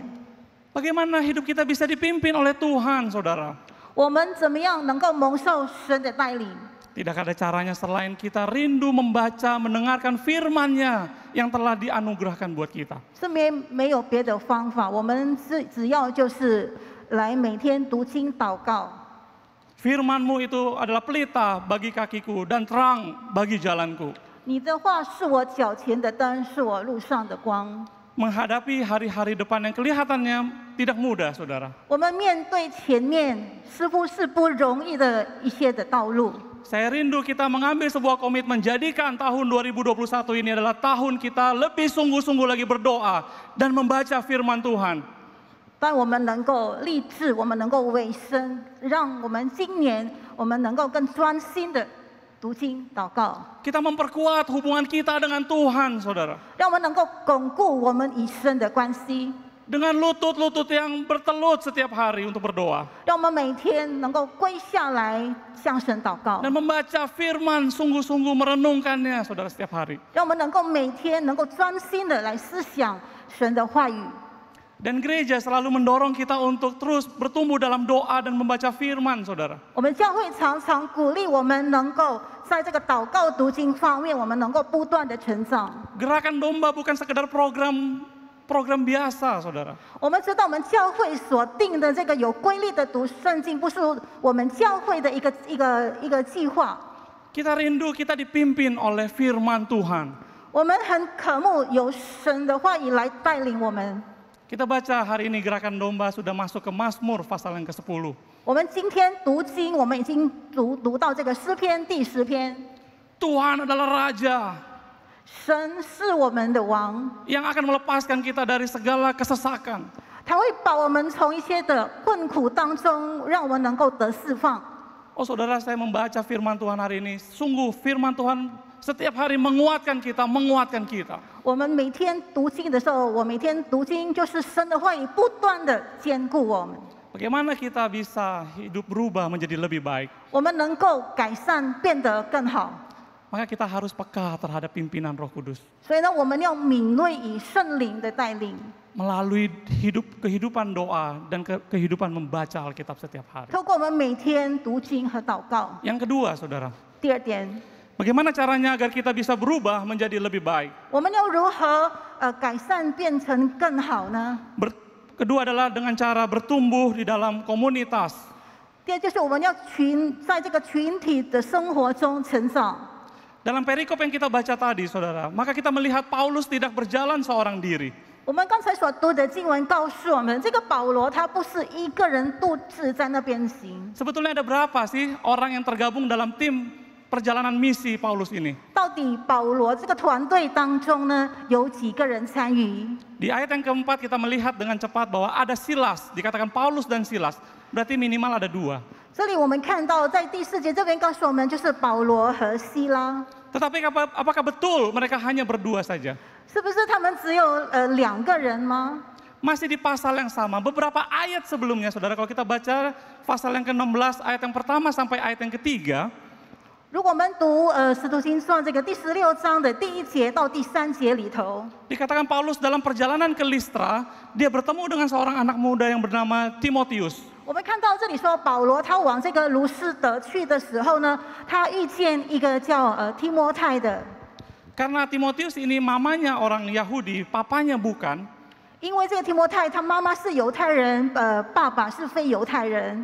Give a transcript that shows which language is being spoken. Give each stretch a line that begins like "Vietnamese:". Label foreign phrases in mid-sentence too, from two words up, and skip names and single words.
Indonesian: Bagaimana hidup kita bisa dipimpin oleh Tuhan, saudara?
Chinese: 我们怎么样能够蒙受神的带领？
Indonesian: Tidak ada caranya selain kita rindu membaca, mendengarkan firman-Nya yang telah dianugerahkan buat kita.
Chinese: 是没有别的方法，我们只要就是来每天读经祷告。
Indonesian: Firman-Mu itu adalah pelita bagi kakiku dan terang bagi jalanku.
Chinese: 你的话是我脚前的灯，是我路上的光。
Indonesian: Menghadapi hari-hari depan yang kelihatannya tidak mudah, saudara.
Chinese: 我们面对前面似乎是不容易的一些的道路。
Indonesian: Saya rindu kita mengambil sebuah komitmen, jadikan tahun 2021 ini adalah tahun kita lebih sungguh-sungguh lagi berdoa dan membaca firman Tuhan.
Chinese: 但我们能够立志，我们能够委身，让我们今年我们能够更专心的读经祷告，
Indonesian: Kita memperkuat hubungan kita dengan Tuhan, saudara.
Chinese: 让我们能够巩固我们与神的关系，
Indonesian: Dengan lutut-lutut yang bertelut setiap hari untuk berdoa.
Chinese: 让我们每天能够跪下来向神祷告，
Indonesian: Dan membaca firman, sungguh-sungguh merenungkannya, saudara, setiap hari.
Chinese: 让我们能够每天能够专心的来思想神的话语。
Indonesian: Dan gereja selalu mendorong kita untuk terus bertumbuh dalam doa dan membaca firman, saudara.
Chinese: 我们教会常常鼓励我们能够在这个祷告读经方面，我们能够不断的成长。
Indonesian: Gerakan domba bukan sekedar program biasa, saudara.
Chinese: 我们知道，我们教会所定的这个有规律的读圣经，不是我们教会的一个计划。
Indonesian: Kita rindu kita dipimpin oleh firman Tuhan.
Chinese: 我们很渴慕有神的话语来带领我们。
Indonesian: Kita baca hari ini gerakan domba sudah masuk ke Mazmur pasal yang ke-10.
Chinese: 我们今天读经，我们已经读到这个诗篇第10篇。
Indonesian: Tuhan adalah Raja
Chinese: 神是我们的王，
Indonesian: yang akan melepaskan kita dari segala kesesakan.
Chinese: 他会把我们从一些的困苦当中，让我们能够得释放。
Indonesian: Oh saudara, saya membaca firman Tuhan hari ini. Sungguh firman Tuhan setiap hari menguatkan kita.
Chinese: 我们每天读经的时候，我每天读经就是神的话语不断的坚固我们。
Indonesian: Bagaimana kita bisa hidup berubah menjadi lebih baik?
Chinese: 我们能够改善，变得更好。
Indonesian: Maka kita harus peka terhadap pimpinan Roh Kudus.
Chinese: 所以呢，我们要敏锐以圣灵的带领，
Indonesian: Melalui kehidupan doa dan kehidupan membaca Alkitab setiap hari.
Chinese: 透过我们每天读经和祷告。
Indonesian: Yang kedua, saudara,
Chinese: 第二点，
Indonesian: bagaimana caranya agar kita bisa berubah menjadi lebih baik?
Chinese: 我们要如何改善变成更好呢？
Indonesian: Kedua adalah dengan cara bertumbuh di dalam komunitas.
Chinese: 第二就是我们要在这个群体的生活中成长。
Indonesian: Dalam perikop yang kita baca tadi, saudara, maka kita melihat Paulus tidak berjalan seorang diri.
Chinese: 我们刚才所读的经文告诉我们，这个保罗他不是一个人独自在那边行。
Indonesian: Sebetulnya ada berapa sih orang yang tergabung dalam tim perjalanan misi Paulus ini?
Chinese: 到底保罗这个团队当中呢，有几个人参与？
Indonesian: Di ayat yang keempat kita melihat dengan cepat bahwa ada Silas, dikatakan Paulus dan Silas, berarti minimal ada 2.
Chinese: 这里我们看到，在第4节这边告诉我们，就是保罗和希拉。
Indonesian: Tetapi apakah betul mereka hanya berdua saja?
Chinese: 是不是他们只有2个人吗？
Indonesian: Masih di pasal yang sama, beberapa ayat sebelumnya, saudara, kalau kita baca pasal yang ke-16, ayat yang pertama sampai ayat yang ketiga,
Chinese: 如果我们读使徒行传这个第16章的第1节到第3节里头，
Indonesian: dikatakan Paulus dalam perjalanan ke Listra, dia bertemu dengan seorang anak muda yang bernama Timotius.
Chinese: 我们看到这里说，保罗他往这个卢斯德去的时候呢，他遇见一个叫提摩太的。
Indonesian: Karena Timotius ini mamanya orang Yahudi, papanya bukan.
Chinese: 因为这个提摩太他妈妈是犹太人，爸爸是非犹太人。